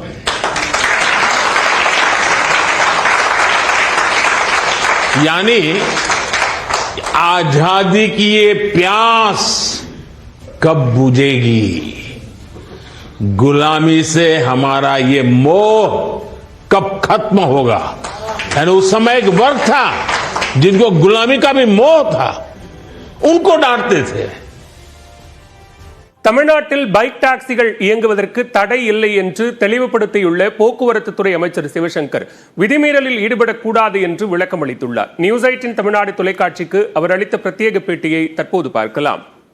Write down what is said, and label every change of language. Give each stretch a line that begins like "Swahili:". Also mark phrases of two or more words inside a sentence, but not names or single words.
Hindi: यानी आजादी की ये प्यास कब बुझेगी, गुलामी से हमारा ये मोह कब खत्म होगा. यानी उस समय एक वर्ग था जिनको गुलामी का भी मोह था, उनको डांटते थे.
Tamil: தமிழ்நாட்டில் பைக் டாக்ஸிகள் இயங்குவதற்கு தடை இல்லை என்று தெளிவுபடுத்தியுள்ள போக்குவரத்து துறை அமைச்சர் சிவசங்கர் விதிமீறலில் ஈடுபடக்கூடாது என்று விளக்கம் அளித்துள்ளார். நியூஸ் 18 தமிழ்நாடு தொலைக்காட்சிக்கு அவர் அளித்த பிரத்யேக பேட்டியை தற்போது பார்க்கலாம்.